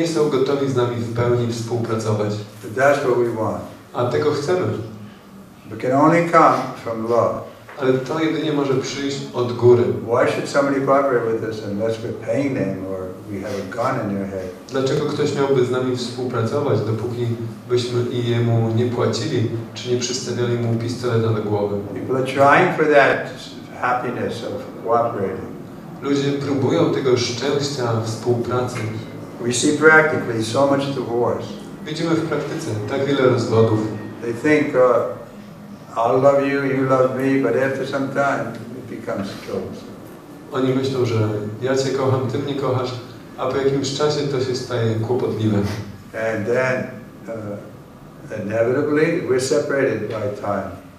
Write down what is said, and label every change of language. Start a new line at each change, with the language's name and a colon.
Polish: Nie są gotowi z nami w pełni współpracować.
English: But that's what we want.
Polish: A tego chcemy.
English: But can only come from love.
Polish: Ale to jedynie może przyjść od góry.
English: Why should somebody cooperate with us unless we're paying them or we have a gun in their head?
Polish: Dlaczego ktoś miałby z nami współpracować, dopóki byśmy i jemu nie płacili, czy nie przystawiali mu pistoleta do głowy?
English: People are trying for that happiness of cooperating.
Polish: Ludzie próbują tego szczęścia współpracy.
English: We see practically so much divorce.
Polish: Widzimy w praktyce tak wiele rozwodów.
English: They think, I'll love you, you love me, but after some time it becomes troublesome.
Polish: Oni myślą, że ja Cię kocham, Ty mnie kochasz, a po jakimś czasie to się staje kłopotliwe.
English: And then, inevitably, we're separated by time.